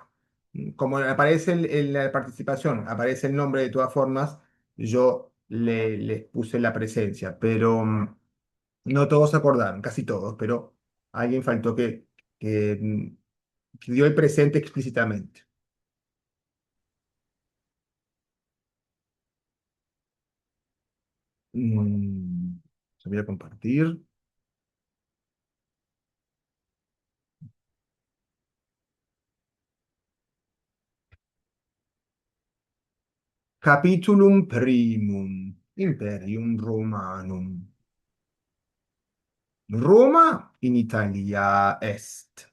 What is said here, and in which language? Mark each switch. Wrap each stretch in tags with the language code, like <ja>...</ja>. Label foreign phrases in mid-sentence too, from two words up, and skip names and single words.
<es>Como aparece en la participación, aparece el nombre de todas formas, yo les puse la presencia, pero no todos se acordaron, casi todos, pero alguien faltó que dio el presente explícitamente. Se voy a compartir.</es> <la>Capitulum primum, Imperium Romanum. Roma in Italia est.</la>